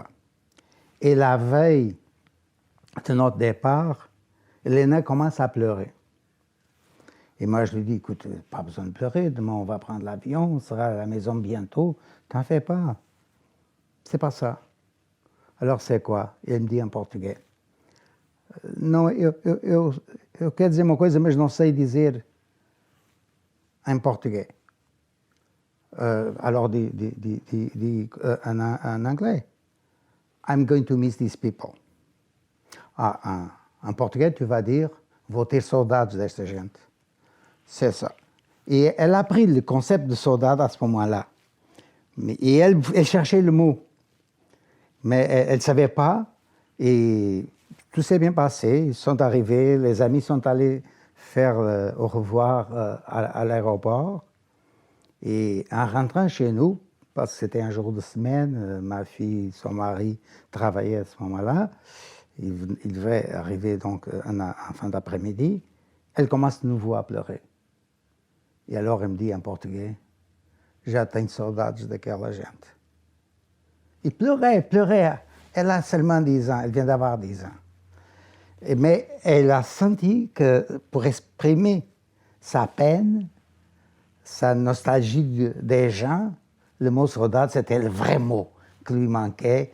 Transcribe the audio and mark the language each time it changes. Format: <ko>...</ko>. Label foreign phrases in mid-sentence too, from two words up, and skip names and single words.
<fr>Et la veille de notre départ, Elena commence à pleurer. Et moi, je lui dis, écoute, pas besoin de pleurer, demain on va prendre l'avion, on sera à la maison bientôt, t'en fais pas. C'est pas ça. Alors c'est quoi?</fr> <pt>E ele me</pt> <fr>dit en</fr> <pt>português. Não, eu quero dizer uma coisa, mas não sei dizer em português.</pt> <fr>Alors dit en anglais.</fr> <en>I'm going to miss these people.</en> <fr>En portugais, tu vas dire,</fr> <pt>vou ter saudades desta gente.</pt> <fr>C'est ça. Et elle a pris le concept de saudade à ce moment-là. Et elle cherchait le mot. Mais elle ne savait pas. Et tout s'est bien passé. Ils sont arrivés, les amis sont allés faire au revoir à l'aéroport. Et en rentrant chez nous, parce que c'était un jour de semaine, ma fille, son mari travaillaient à ce moment-là, il devait arriver donc en fin d'après-midi, elle commence de nouveau à pleurer. Et alors elle me dit en portugais,</fr> <pt>já tenho saudades daquela gente.</pt> <fr>Il pleurait. Elle a seulement 10 ans, elle vient d'avoir 10 ans. Mais elle a senti que pour exprimer sa peine, sa nostalgie des gens, le mot saudade, c'était le vrai mot qui lui manquait.</fr>